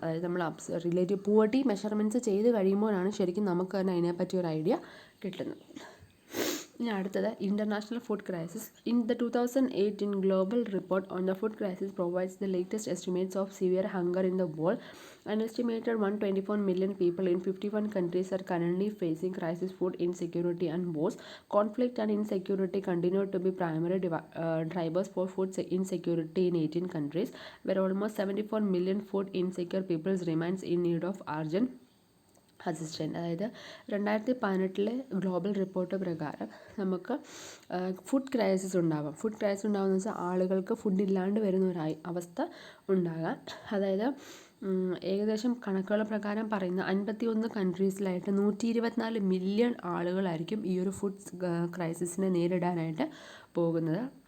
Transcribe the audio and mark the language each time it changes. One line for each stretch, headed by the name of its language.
Malayalam: അതായത് നമ്മൾ relative poverty measurements ചെയ്ത് കഴിയുമ്പോഴാണ് ശരിക്കും നമുക്ക് തന്നെ അതിനെപ്പറ്റി ഒരു ഐഡിയ കിട്ടുന്നത്. ഇനി അടുത്തത്
English: International food crisis. In the 2018 global report on the food crisis provides the latest estimates of severe hunger in the world. An estimated 124 million people in 51 countries are currently facing crisis food insecurity and wars. Conflict and insecurity continue to be primary drivers for food insecurity in 18 countries, where almost 74 million food insecure people remains in need of urgent assistant.
Malayalam: അതായത് 2018 global report പ്രകാരം നമുക്ക് food crisis ഉണ്ടാവാം. Food crisis ഉണ്ടാകുമെന്ന് വെച്ചാൽ ആളുകൾക്ക് food ഇല്ലാണ്ട് വരുന്ന ഒരു അവസ്ഥ ഉണ്ടാകാം. അതായത് ഏകദേശം കണക്കുകൾ പ്രകാരം പറയുന്ന 51 കൺട്രീസിലായിട്ട് 124 മില്യൺ ആളുകളായിരിക്കും ഈ ഒരു ഫുഡ് ക്രൈസിസിനെ നേരിടാനായിട്ട് പോകുന്നത്.